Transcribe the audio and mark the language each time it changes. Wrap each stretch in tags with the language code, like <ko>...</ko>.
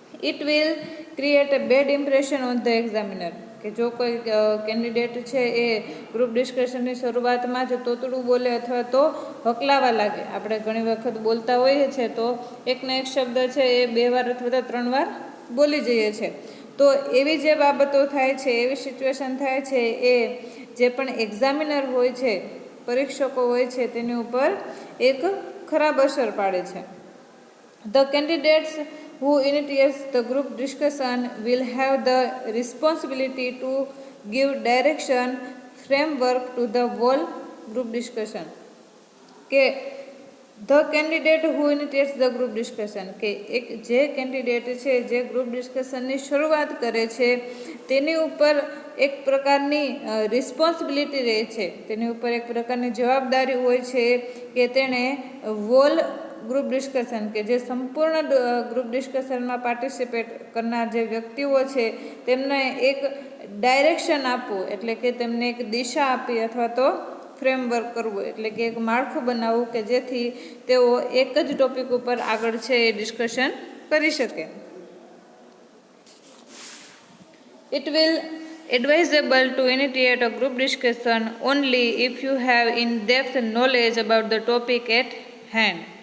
<en>it will create a bad impression on the examiner</en> <gu>કે જો કોઈ કેન્ડિડેટ છે એ ગ્રુપ ડિસ્કશનની શરૂઆતમાં જ તોતડું બોલે અથવા તો હકલાવા લાગે, આપણે ઘણી વખત બોલતા હોઈએ છીએ તો એકને એક શબ્દ છે એ 2 વાર અથવા તો 3 વાર બોલી જઈએ છીએ, તો એવી જે બાબતો થાય છે, એવી સિચ્યુએશન થાય છે એ જે પણ એક્ઝામિનર હોય છે, પરીક્ષકો હોય છે તેની ઉપર એક ખરાબ અસર પાડે છે.</gu> <en>The candidates who initiates the group discussion will have the responsibility to give direction, framework to the whole group discussion.</en> <gu>કે</gu> <en>the candidate who initiates the group discussion</en> <gu>કે એક જે કેન્ડિડેટ છે જે ગ્રુપ ડિસ્કશનની શરૂઆત કરે છે તેની ઉપર એક પ્રકારની રિસ્પોન્સિબિલિટી રહે છે, તેની ઉપર એક પ્રકારની જવાબદારી હોય છે કે તેણે</gu> <en>whole group discussion</en> <gu>કે જે સંપૂર્ણ ગ્રુપ ડિસ્કશનમાં પાર્ટિસિપેટ કરનાર જે વ્યક્તિઓ છે તેમને એક ડાયરેક્શન આપવું એટલે કે તેમને એક દિશા આપી અથવા તો ફ્રેમવર્ક કરવું એટલે કે એક માળખું બનાવવું કે જેથી તેઓ એક જ ટોપિક ઉપર આગળ છે એ ડિસ્કશન કરી શકે.</gu> <en>It will advisable to initiate a group discussion only if you have in-depth knowledge about the topic at hand.</en>